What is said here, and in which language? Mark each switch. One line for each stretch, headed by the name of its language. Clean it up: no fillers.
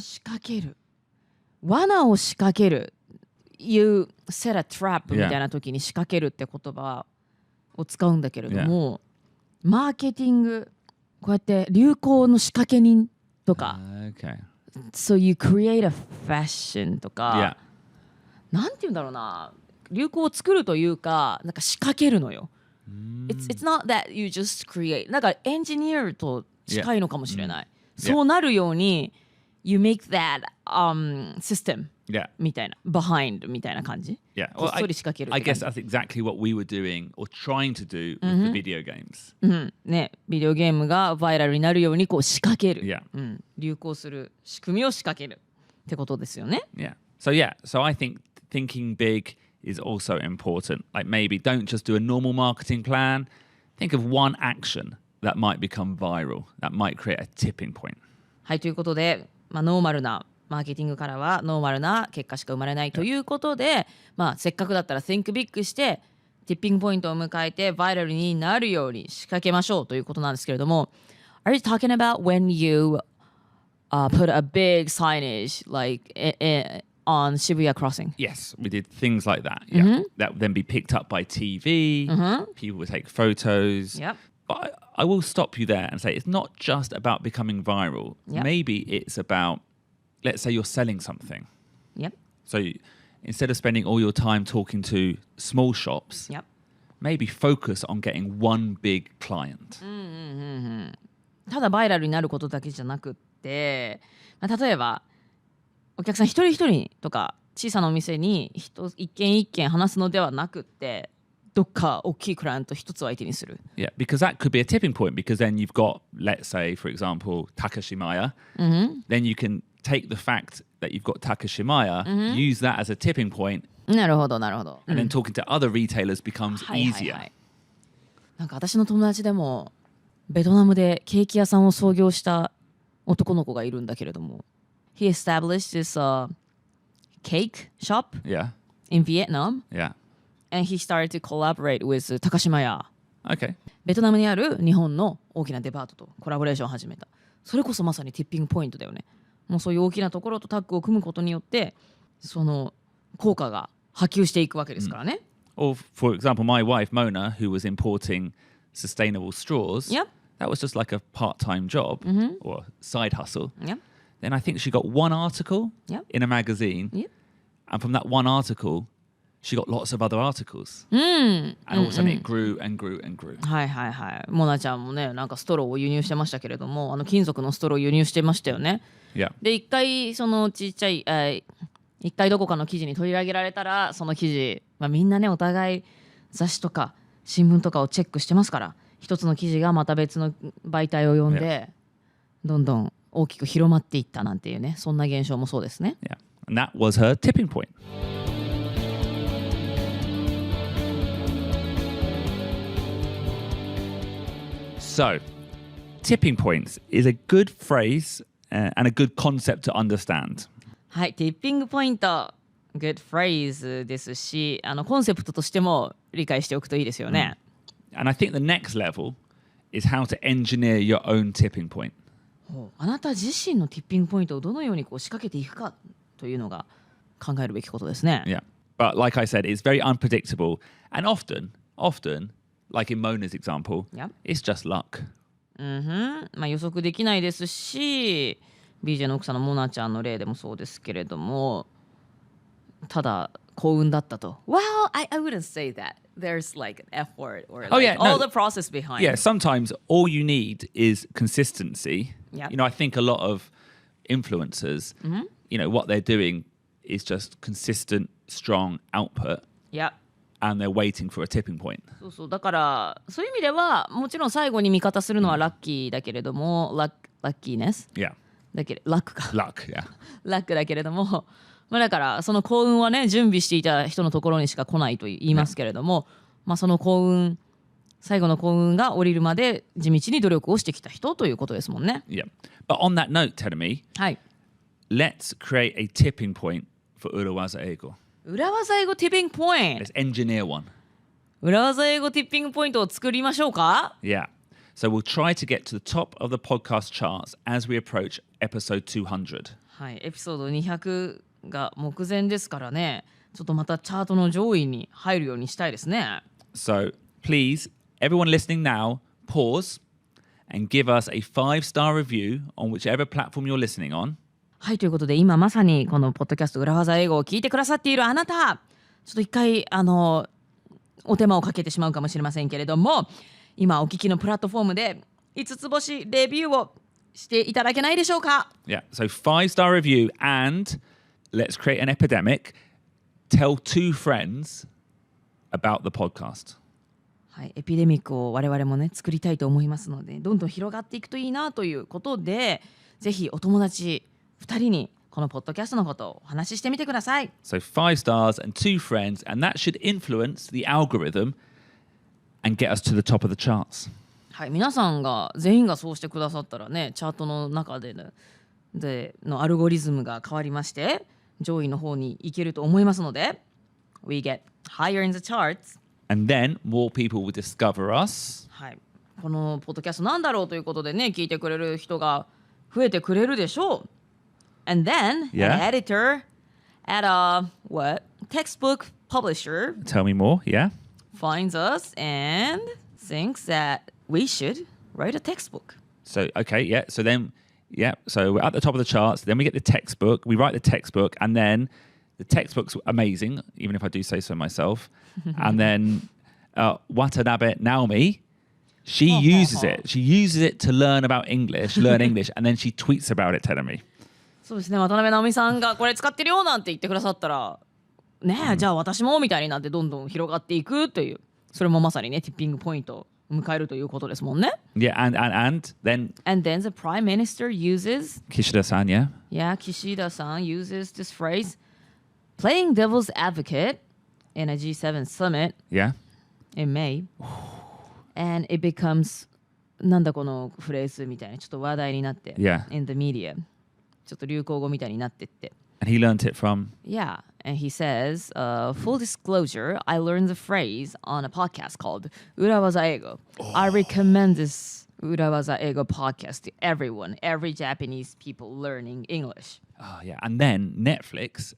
Japanese: 仕掛ける罠を仕掛ける
English: You set a trap
Japanese: みたいな時に仕掛けるって言葉を使うんだけれども、マーケティングこうやって流行の仕掛け人とか、
English: Okay. So you create a fashion とか、 Yeah.
Japanese: なんて言うんだろうな、流行を作るというか、なんか仕掛けるのよ。
English: It's not that you just create
Japanese: なんかエンジニアと近いのかもしれない。そうなるように
English: You make that system Yeah.
Japanese: みたいな behind みたいな感じ。
English: Yeah.
Japanese: こっそり仕掛ける
English: I
Japanese: って
English: guess
Japanese: 感じ。
English: that's exactly what we were doing or trying to do with the video games.
Japanese: ね、ビデオゲームがバイラルになるようにこう仕掛ける、
English: Yeah.
Japanese: 流行する仕組みを仕掛けるってことですよね。
English: Yeah. So I think thinking big is also important. Like maybe don't just do a normal marketing plan. Think of one action that might become viral, that might create a tipping point.
Japanese: はい、ということで、ノーマルなマーケティングからはノーマルな結果しか生まれないということで、せっかくだったら Think Big してティッピングポイントを迎えてバイラルになるように仕掛けましょうということなんですけれども、
English: Are you talking about when you put a big signage like on Shibuya crossing? Yes, we did things like that. Yeah. That would then be picked up by TV. People would take photos. Yep. But I will stop you there and say it's not just about becoming viral. Yep. Maybe it's about, let's say you're selling something. Yep. So instead of spending all your time talking to small shops, Yep. maybe focus on getting one big client.
Japanese: ただバイラルになることだけじゃなくって、例えばお客さん一人一人とか小さなお店に一軒一軒話すのではなくって、どっか大きいクライアント一つを相手にする。
English: Yeah, because that could be a tipping point, because then you've got, let's say, for example, Takashimaya. Then you can take the fact that you've got Takashimaya, use that as a tipping point.
Japanese: なるほどなるほど。
English: And then talking to other retailers becomes easier.
Japanese: なんか私の友達でもベトナムでケーキ屋さんを創業した男の子がいるんだけれども、
English: He established this cake shop in Vietnam. Yeah.And he started to collaborate with 高島屋。 Okay.
Japanese: ベトナムにある日本の大きなデパートとコラボレーションを始めた。それこそまさにティッピングポイントだよね。もうそういう大きなところとタッグを組むことによって、その効果が波及していくわけですからね。
English: Or for example, my wife Mona, who was importing sustainable straws, that was just like a part-time job or side hustle. Then I think she got one article in a magazine, and from that one article,She got lots of other articles. And all of a sudden it grew and grew and grew.
Japanese: はいはいはい。モナちゃんもね、なんかストローを輸入してましたけれども、金属のストローを輸入してましたよね。
English: Yeah.
Japanese: で、一回そのちっちゃい、一回どこかの記事に取り上げられたら、その記事、みんなね、お互い雑誌とか新聞とかをチェックしてますから、一つの記事がまた別の媒体を読んで、どんどん大きく広まっていったなんていうね、そんな現象もそうですね。
English: Yeah. And that was her tipping point.So, tipping points is a good phrase and a good concept to understand.
Japanese: はい、ティッピングポイント、
English: good phrase
Japanese: ですし、コンセプトとしても理解しておくといいですよね。
English: And I think the next level is how to engineer your own tipping point.
Japanese: あなた自身のティッピングポイントをどのように仕掛けていくかというのが考えるべきことですね。
English: Yeah, but like I said, it's very unpredictable, and often.Like in Mona's example, it's just luck.
Japanese: 予測できないですし、BJ の奥さんのモナちゃんの例でもそうですけれども、ただ幸運だったと。
English: Well, I wouldn't say that. There's like an effort or like all the process behind. Yeah, sometimes all you need is consistency. You know, I think a lot of influencers, you know, what they're doing is just consistent, strong output. And they're waiting for a tipping point.
Japanese: そうそう、だからそういう意味ではもちろん最後に味方するのはラッキーだけれども、ラッキーネス。
English: Yeah.
Japanese: だけラックか。
English: Luck, yeah.
Japanese: ラックだけれども、だからその幸運はね、準備していた人のところにしか来ないと言いますけれども、その幸運、最後の幸運が降りるまで地道に努力をしてきた人ということですもんね。
English: Yeah. But on that note, Terumi, let's create a tipping point for 裏技英語。
Japanese: 裏技英語ティッピングポイント。
English: Let's engineer one.
Japanese: 裏技英語ティッピングポイントを作りましょうか。
English: Yeah. So we'll try to get to the top of the podcast charts as we approach episode 200.
Japanese: はい、エピソード200が目前ですからね。ちょっとまたチャートの上位に入るようにしたいですね。
English: So please, everyone listening now, pause and give us a 5-star review on whichever platform you're listening on.
Japanese: はい、ということで今まさにこのポッドキャスト裏技英語を聞いてくださっているあなた、ちょっと一回お手間をかけてしまうかもしれませんけれども、今お聞きのプラットフォームで5つ星レビューをしていただけないでしょうか。
English: Yeah, so 5-star review and let's create an epidemic. Tell 2 friends about the podcast.
Japanese: はい、エピデミックを我々もね作りたいと思いますので、どんどん広がっていくといいなということで、ぜひお友達2人にこのポッドキャストのことをお話ししてみてください。
English: So 5 stars and 2 friends, and that should influence the algorithm and get us to the top of the charts.
Japanese: はい、皆さんが全員がそうしてくださったらね、チャートの中でのアルゴリズムが変わりまして、上位の方に行けると思いますので、
English: We get higher in the charts. And then more people will discover us.
Japanese: はい、このポッドキャストなんだろうということでね、聞いてくれる人が増えてくれるでしょう。
English: And then an editor at a textbook publisher Tell me more, yeah? finds us and thinks that we should write a textbook. So, okay, yeah. So then, yeah. So we're at the top of the charts. Then we get the textbook. We write the textbook. And then the textbook's amazing, even if I do say so myself. And then Watanabe Naomi, She uses it. She uses it to learn English, and then she tweets about it, telling me.
Japanese: そうですね、渡辺直美さんがこれ使ってるよなんて言ってくださったらねえ、じゃあ私もみたいになってどんどん広がっていくという、それもまさにねティッピングポイントを迎えるということですもんね。
English: Yeah, and then the Prime Minister uses Kishida-san, yeah? Yeah, Kishida-san uses this phrase playing devil's advocate in a G7 summit Yeah. in May and it becomes
Japanese: なんだこのフレーズみたいなちょっと話題になって
English: Yeah. in the media
Japanese: ちょっと流行語みたいになってって
English: And he learnt it from? Yeah, and he says, full disclosure, I learned the phrase on a podcast called 裏技英語. I recommend this 裏技英語 podcast to everyone, every Japanese people learning English. Oh, yeah. And then Netflix.